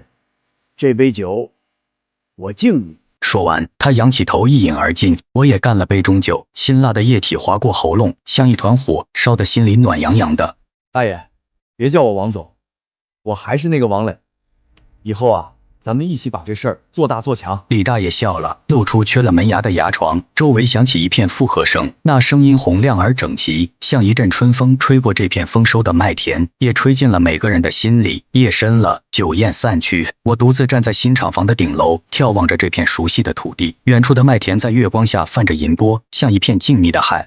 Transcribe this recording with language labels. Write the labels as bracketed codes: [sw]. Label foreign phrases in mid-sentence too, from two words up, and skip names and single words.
[zh] 這杯酒，我敬你。說完，他仰起頭一飲而盡，我也乾了杯中酒，辛辣的液體劃過喉嚨，像一團火，燒得心裡暖洋洋的。大爺，別叫我王總，我還是那個王磊。以後啊，咱们一起把这事兒做大做强。李大爷笑了，露出缺了门牙的牙床，周圍響起一片附和聲，那聲音洪亮而整齊，像一陣春風吹過這片豐收的麥田，也吹進了每個人的心裡。夜深了，酒宴散去，我獨自站在新廠房的頂樓，眺望着這片熟悉的土地。遠處的麥田在月光下泛着銀波，像一片靜謐的海。